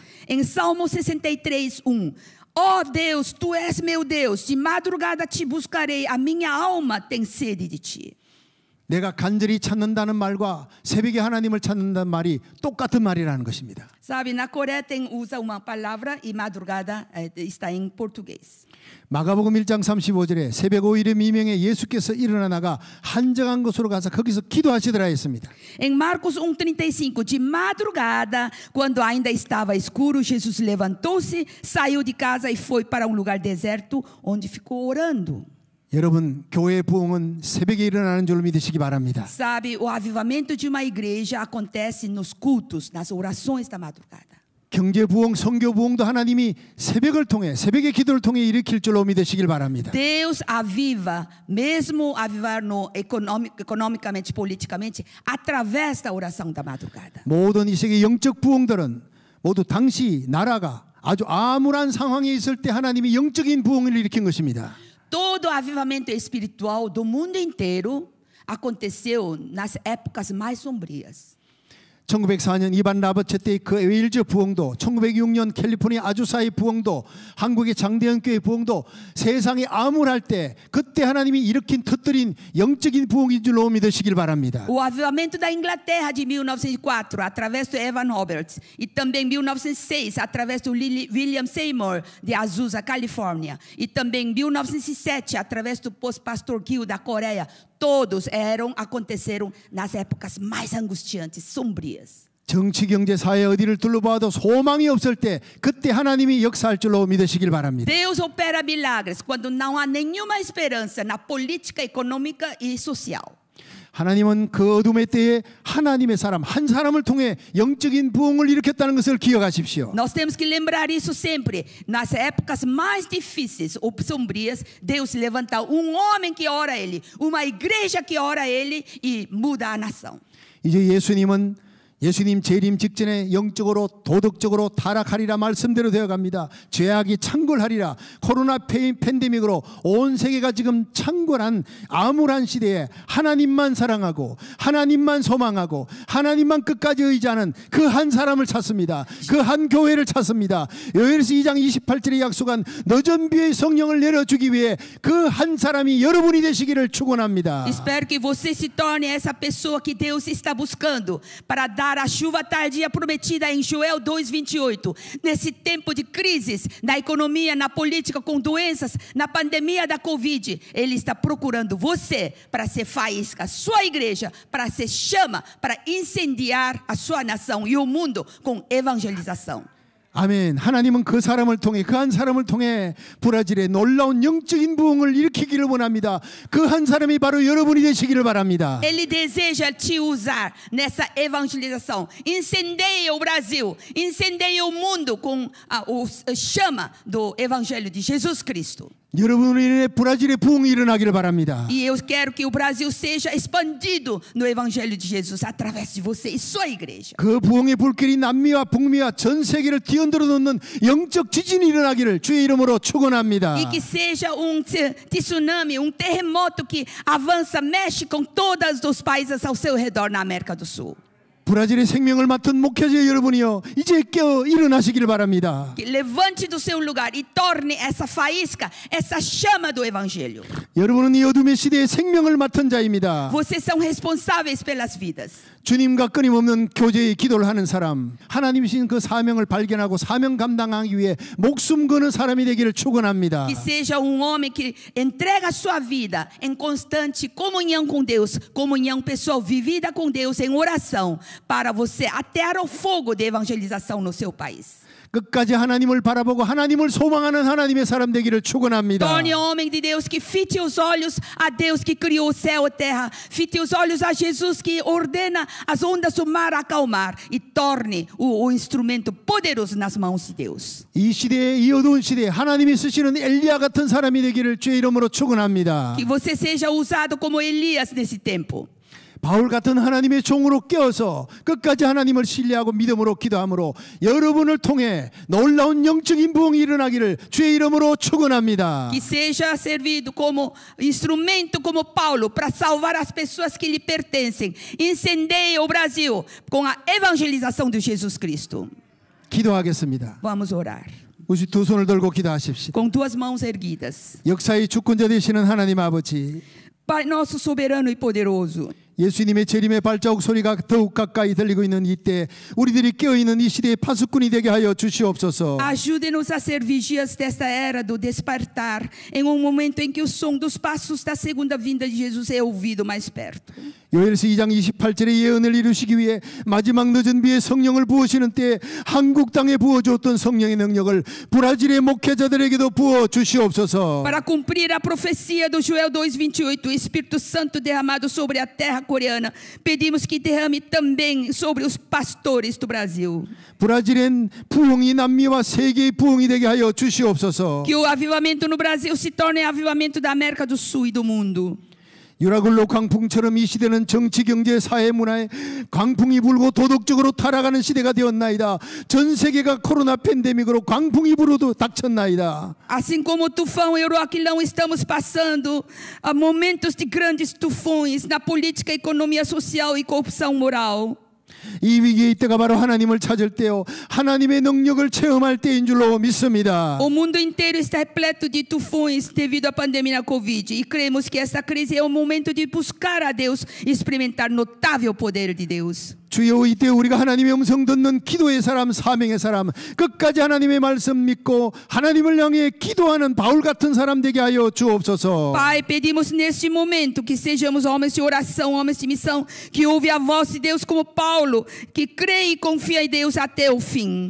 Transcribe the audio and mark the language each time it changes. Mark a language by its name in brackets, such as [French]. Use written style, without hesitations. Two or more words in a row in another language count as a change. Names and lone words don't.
[Portuguese] Em Salmo 63:1, ó Deus, tu és meu Deus, de madrugada te buscarei, a minha alma tem sede de ti. [Korean] 내가 간절히 찾는다는 말과 새벽에 하나님을 찾는다는 말이 똑같은 말이라는 것입니다. [Portuguese] Sabe, na Coreia usa uma palavra e madrugada está em português. [Korean] 마가복음 1장 35절에 새벽 5일의 미명에 예수께서 일어나 나가 한적한 곳으로 가서 거기서 기도하시더라 했습니다. [Portuguese] Em Marcos 1:35, de madrugada, quando ainda estava escuro, Jesus levantou-se, saiu de casa e foi para um lugar deserto, onde ficou orando. [Korean] 여러분, 교회의 부흥은 새벽에 일어나는 줄 믿으시기 바랍니다. [Portuguese] Sabe, o avivamento de uma igreja acontece nos cultos, nas orações da madrugada. [Korean] 경제 부흥, 선교 부흥도 하나님이 새벽을 통해 새벽의 기도를 통해 일으킬 줄로 믿으시길 바랍니다. [Portuguese] Deus aviva, mesmo avivar economicamente, politicamente, através da oração da madrugada. [Korean] 모든 이 세계 영적 부흥들은 모두 당시 나라가 아주 암울한 상황에 있을 때 하나님이 영적인 부흥을 일으킨 것입니다. [Portuguese] Todo o avivamento espiritual do mundo inteiro aconteceu nas épocas mais sombrias. [Korean] 1904년 이반 라버처 때의 그 웨일즈 부흥도, 1906년 캘리포니아 아주사의 부흥도, 한국의 장대현 교회 부흥도 세상이 암울할 때 그때 하나님이 일으킨 터뜨린 영적인 부흥인 줄로 믿으시길 바랍니다. [Portuguese] O avivamento da Inglaterra de 1904, através do Evan Roberts, e também 1906, através do William Seymour de Azusa, Califórnia, e também 1907, através do pastor Gil da Coreia, todos aconteceram nas épocas mais angustiantes, sombrias. [Korean] 정치, 경제, 사회 어디를 둘러봐도 소망이 없을 때 그때 하나님이 역사할 줄로 믿으시길 바랍니다. [Portuguese] Deus opera milagres quando não há nenhuma esperança na política econômica e social. [Korean] 하나님은 그 어둠의 때에 하나님의 사람 한 사람을 통해 영적인 부흥을 일으켰다는 것을 기억하십시오. [Portuguese] Nós temos que lembrar isso sempre. Nas épocas mais difíceis ou sombrias, Deus levanta um homem que ora a Ele, uma igreja que ora a Ele e muda a nação. [Korean] 이제 예수님은 예수님 재림 직전에 영적으로 도덕적으로 타락하리라 말씀대로 되어갑니다. 죄악이 창궐하리라. 코로나 팬데믹으로 온 세계가 지금 창궐한 암울한 시대에 하나님만 사랑하고 하나님만 소망하고 하나님만 끝까지 의지하는 그 한 사람을 찾습니다. 그 한 교회를 찾습니다. 요엘서 2장 28절에 약속한 너전비의 성령을 내려주기 위해 그 한 사람이 여러분이 되시기를 축원합니다. [Portuguese] Espero que você se torne essa pessoa que Deus está buscando para dar a chuva tardia prometida em Joel 2:28. Nesse tempo de crises na economia, na política, com doenças, na pandemia da Covid, Ele está procurando você para ser faísca, sua igreja, para ser chama, para incendiar a sua nação e o mundo com evangelização. [Korean] 아멘. 하나님은 그 사람을 통해 그 한 사람을 통해 브라질의 놀라운 영적인 부흥을 일으키기를 원합니다. 그 한 사람이 바로 여러분이 되시기를 바랍니다. [Portuguese] Ele deseja te usar nessa evangelização. Incendeie o Brasil, incendeie o mundo com a chama do evangelho de Jesus Cristo. [Korean] 여러분으로 인해 브라질의 부흥이 일어나기를 바랍니다. [Portuguese] E eu quero que o Brasil seja expandido no evangelho de Jesus através de você e sua igreja. [Korean] 그 부흥의 불길이 남미와 북미와 전 세계를 뒤흔들어 놓는 영적 지진이 일어나기를 주의 이름으로 축원합니다. [Portuguese] E que seja tsunami, terremoto que avança, mexe com todos os países ao seu redor na América do Sul. [Korean] 브라질의 생명을 맡은 목회자 여러분이요, 이제 깨어 일어나시기를 바랍니다. [Portuguese] Que levante do seu lugar e torne essa faísca, essa chama do evangelho. [Korean] 여러분은 이 어둠의 시대의 생명을 맡은 자입니다. [Portuguese] Vocês são responsáveis pelas vidas. [Korean] 주님과 끊임없는 교제의 기도를 하는 사람, 하나님이신 그 사명을 발견하고 사명 감당하기 위해 목숨 거는 사람이 되기를 축원합니다. [Portuguese] Que seja homem que entrega sua vida em constante comunhão com Deus, comunhão pessoal vivida com Deus em oração, para você atear o fogo de evangelização no seu país. [Korean] 끝까지 하나님을 바라보고 하나님을 소망하는 하나님의 사람 되기를 축원합니다. [Portuguese] Torne homem de Deus que fite os olhos a Deus que criou o céu e terra, fite os olhos a Jesus que ordena as ondas do mar acalmar e torne o instrumento poderoso nas mãos de Deus. [Korean] 이 시대에, 이 어두운 시대에 하나님이 쓰시는 엘리야 같은 사람이 되기를 주의 이름으로 축원합니다. [Portuguese] Que você seja usado como Elias nesse tempo. [Korean] 바울 같은 하나님의 종으로 깨어서 끝까지 하나님을 신뢰하고 믿음으로 기도함으로 여러분을 통해 놀라운 영적인 부흥이 일어나기를 주의 이름으로 축원합니다. [Portuguese] Que seja servido como instrumento como Paulo para salvar as pessoas que lhe pertencem. Incendeie o Brasil com a evangelização de Jesus Cristo. [Korean] 기도하겠습니다. [Portuguese] Vamos orar. [Korean] 우리 두 손을 들고 기도하십시다. [Portuguese] Com duas mãos erguidas. [Korean] 역사의 주권자 되시는 하나님 아버지, [Portuguese] Pai nosso soberano e poderoso. [Korean] 예수님의 재림의 발자국 소리가 더욱 가까이 들리고 있는 이때 우리들이 깨어있는 이 시대의 파수꾼이 되게 하여 주시옵소서. [Portuguese] Ajude-nos a ser vigias desta era do despertar, em momento em que o som dos passos da segunda vinda de Jesus é ouvido mais perto. [Korean] 요엘서 2장 28절의 예언을 이루시기 위해 마지막 늦은 비에 성령을 부으시는 때에 한국 땅에 부어주었던 성령의 능력을 브라질의 목회자들에게도 부어 주시옵소서. [Portuguese] Para cumprir a profecia do Joel 2:28, o Espírito Santo derramado sobre a terra coreana, pedimos que derrame também sobre os pastores do Brasil. [Korean] 브라질엔 부흥이 남미와 세계의 부흥이 되게 하여 주시옵소서. [Portuguese] Que o avivamento no Brasil se torne avivamento da América do Sul e do mundo. [Korean] 유라굴로 광풍처럼 이 시대는 정치, 경제, 사회, 문화에 광풍이 불고 도덕적으로 타락하는 시대가 되었나이다. 전 세계가 코로나 팬데믹으로 광풍이 불어도 닥쳤나이다. [Portuguese] Assim como o tufão Euroaquilão, estamos passando momentos de grandes tufões na política, economia social e corrupção moral. [Korean] 이 위기의 때가 바로 하나님을 찾을 때요, 하나님의 능력을 체험할 때인 줄로 믿습니다. [Portuguese] O mundo inteiro está repleto de tufões devido à pandemia da Covid e cremos que esta crise é o momento de buscar a Deus e experimentar notável poder de Deus. [Korean] 주여, 이때 우리가 하나님의 음성 듣는 기도의 사람, 사명의 사람, 끝까지 하나님의 말씀 믿고 하나님을 향해 기도하는 바울 같은 사람 되게 하여 주옵소서. [Portuguese] Pai, pedimos neste momento que sejamos homens de oração, homens de missão, que ouve a voz de Deus como Paulo, que crê e confia em Deus até o fim.